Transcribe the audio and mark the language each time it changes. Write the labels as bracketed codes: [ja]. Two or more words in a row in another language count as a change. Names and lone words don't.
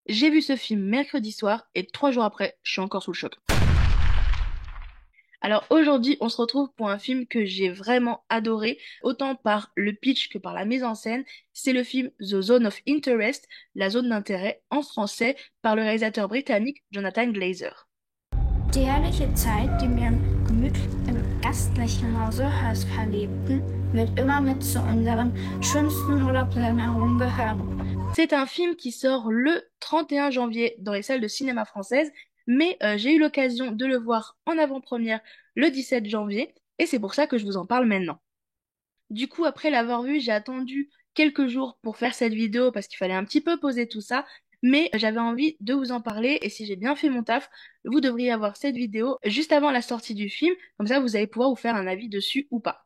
[fr] J'ai vu ce film mercredi soir et 3 jours après, je suis encore sous le choc. Alors aujourd'hui, on se retrouve pour un film que j'ai vraiment adoré, autant par le pitch que par la mise en scène. C'est le film The Zone of Interest, la zone d'intérêt en français, par le réalisateur britannique Jonathan Glazer. [de] Die herrliche Zeit, die wir gemütlich im gastlichen Hause Hearst verlebten, wird immer mit zu unseren schönsten Urlaubserinnerungen gehören. [fr] C'est un film qui sort le 31 janvier dans les salles de cinéma françaises, mais j'ai eu l'occasion de le voir en avant-première le 17 janvier, et c'est pour ça que je vous en parle maintenant. Du coup, après l'avoir vu, j'ai attendu quelques jours pour faire cette vidéo parce qu'il fallait un petit peu poser tout ça, mais j'avais envie de vous en parler et si j'ai bien fait mon taf, vous devriez avoir cette vidéo juste avant la sortie du film, comme ça vous allez pouvoir vous faire un avis dessus ou pas.